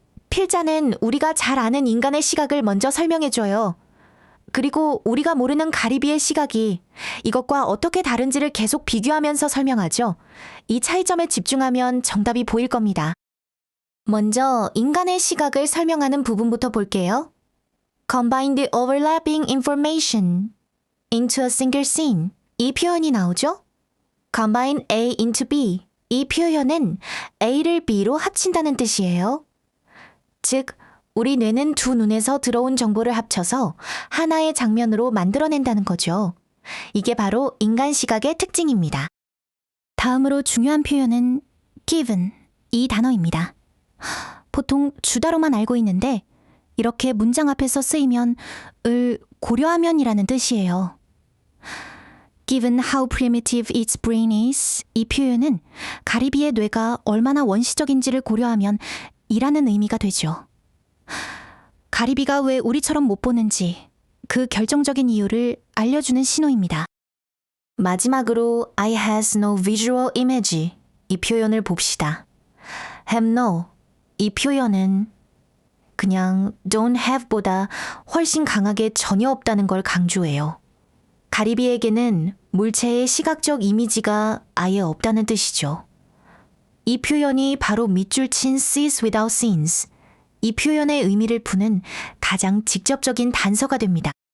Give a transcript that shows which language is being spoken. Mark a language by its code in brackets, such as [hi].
[ko] 필자는 우리가 잘 아는 인간의 시각을 먼저 설명해줘요. 그리고 우리가 모르는 가리비의 시각이 이것과 어떻게 다른지를 계속 비교하면서 설명하죠. 이 차이점에 집중하면 정답이 보일 겁니다. 먼저 인간의 시각을 설명하는 부분부터 볼게요. [en] Combine the overlapping information into a single scene. [ko] 이 표현이 나오죠? [en] Combine A into B. [ko] 이 표현은 A를 B로 합친다는 뜻이에요. 즉, 우리 뇌는 두 눈에서 들어온 정보를 합쳐서 하나의 장면으로 만들어낸다는 거죠. 이게 바로 인간 시각의 특징입니다. 다음으로 중요한 표현은 given, 이 단어입니다. 보통 주다로만 알고 있는데 이렇게 문장 앞에서 쓰이면 을 고려하면이라는 뜻이에요. [en] Given how primitive its brain is, [ko] 이 표현은 가리비의 뇌가 얼마나 원시적인지를 고려하면 이라는 의미가 되죠. 가리비가 왜 우리처럼 못 보는지 그 결정적인 이유를 알려주는 신호입니다. 마지막으로 [en] I has no visual image, [ko] 이 표현을 봅시다. have no, 이 표현은 그냥 don't have보다 훨씬 강하게 전혀 없다는 걸 강조해요. 가리비에게는 물체의 시각적 이미지가 아예 없다는 뜻이죠. 이 표현이 바로 밑줄 친 [en] sees without scenes, [ko] 이 표현의 의미를 푸는 가장 직접적인 단서가 됩니다.